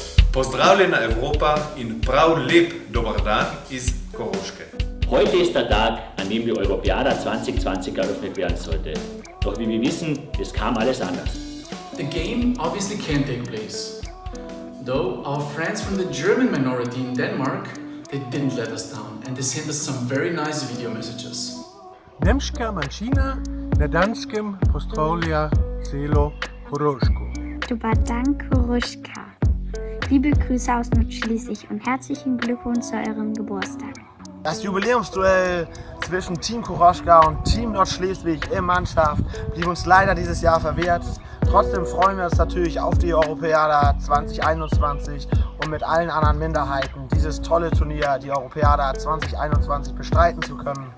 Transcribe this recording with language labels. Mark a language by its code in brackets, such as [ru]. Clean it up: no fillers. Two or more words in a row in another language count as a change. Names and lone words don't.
[sl] Pozdravljena Europa in prav lep dober dan iz Koroške. [de] Heute ist der Tag, an dem die Europäada 2020 eröffnet werden sollte. Doch wie wir wissen, es kam alles anders. [en] The game obviously can take place. Though our friends from the German minority in Denmark, they didn't let us down and they sent us some very nice video messages. [sl] Nemška manjšina na Danskem pozdravlja celo Koroško. [hr] Dobar dan, Koroška. [de] Liebe Grüße aus Nordschleswig und herzlichen Glückwunsch zu eurem Geburtstag. Das Jubiläumsduell zwischen Team Koroška und Team Nordschleswig in Mannschaft blieb uns leider dieses Jahr verwehrt. Trotzdem freuen wir uns natürlich auf die Europäada 2021 und mit allen anderen Minderheiten dieses tolle Turnier, die Europäada 2021, bestreiten zu können.